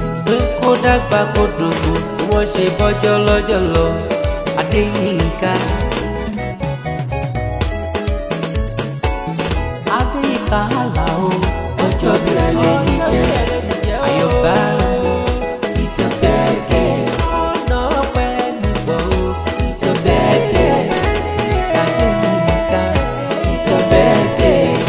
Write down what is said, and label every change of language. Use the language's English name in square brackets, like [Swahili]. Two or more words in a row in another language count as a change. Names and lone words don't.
[Yoruba] Pé kó dàgbà kó dògbò, kó wọ́n ṣe bọ́jọ́ lọ́jọ́ lọ. Adéyínká. Adéyínká Àlàó, ọjọ́ bí rẹ lè ní jẹ́. Àyọ̀bá, [English] it's your birthday. [Yoruba] Ọ̀nà ọpẹ́ mi pọ̀ o, [English] it's your birthday. Adéyínká, it's your birthday.